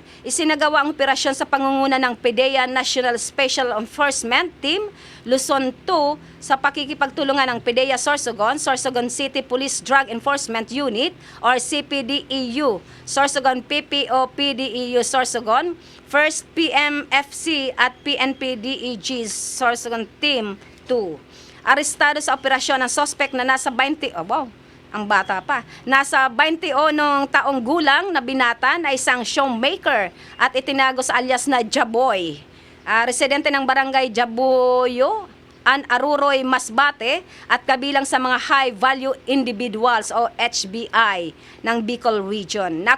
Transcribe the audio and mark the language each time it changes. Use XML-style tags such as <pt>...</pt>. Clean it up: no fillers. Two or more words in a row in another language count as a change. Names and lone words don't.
<tl>Isinagawa ang operasyon sa pangunguna ng PDEA National Special Enforcement Team Luzon 2 sa pakikipagtulungan ng PDEA Sorsogon, Sorsogon City Police Drug Enforcement Unit or CPDEU, Sorsogon PPO PDEU Sorsogon, 1st PMFC at PNP-DEG Sorsogon Team 2. Arestado sa operasyon ang suspect na nasa 20, ang bata pa. Nasa 21 taong gulang na binata na isang showmaker at itinago sa alias na Jaboy. Residente ng barangay Jaboyo, Aruroy, Masbate at kabilang sa mga</tl> <en>high value individuals</en> <tl>o HBI ng Bicol Region.</tl>